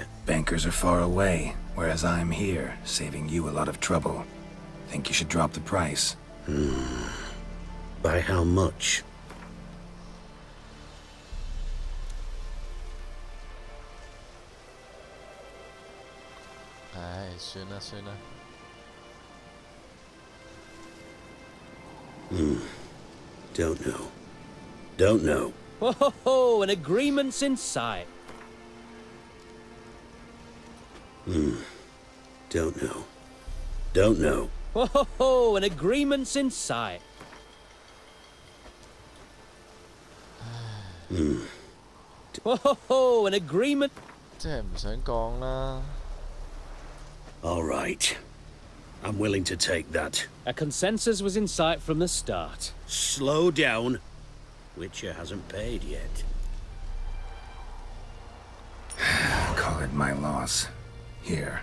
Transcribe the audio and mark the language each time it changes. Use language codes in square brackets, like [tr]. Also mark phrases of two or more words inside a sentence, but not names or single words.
[en] Bankers are far away, whereas I'm here, saving you a lot of trouble. Think you should drop the price? By how much? Ai, [yue] 算啦算啦。 [en] Don't know. Don't know. Ho ho ho! An agreement's in sight. Don't know. Don't know. Ho ho ho! An agreement's in sight. Ho ho ho! An agreement. [yue] 即係唔想降啦。 [en] All right. I'm willing to take that. A consensus was in sight from the start. Slow down. Witcher hasn't paid yet. Call it my loss. Here.